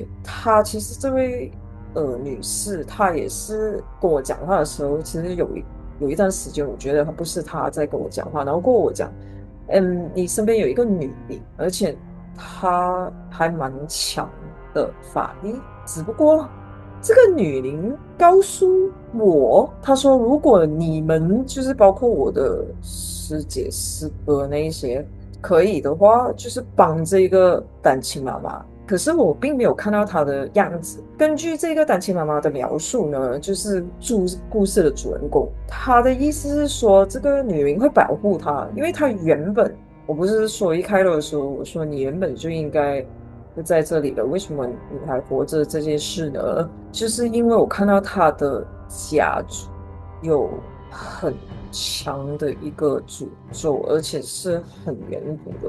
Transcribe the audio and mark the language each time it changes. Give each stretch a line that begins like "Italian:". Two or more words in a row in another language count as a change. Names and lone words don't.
Chinese: 他其實這位女士，她也是跟我講話的時候，其實有一段時間，我覺得她不是她在跟我講話，然後跟我講，你身邊有一個女靈，而且她還蠻強的法力，只不過這個女靈告訴我，她說如果你們就是包括我的師姐師哥那一些可以的話，就是幫這個單親媽媽。可是我並沒有看到她的樣子。根據這個單親媽媽的描述呢，就是故事的主人公，她的意思是說，這個女靈會保護她，因為她原本，我不是說一開頭的時候我說你原本就應該不在這裡了，為什麼你還活着這件事呢？就是因為我看到她的家族有很強的一個诅咒，而且是很遠古的。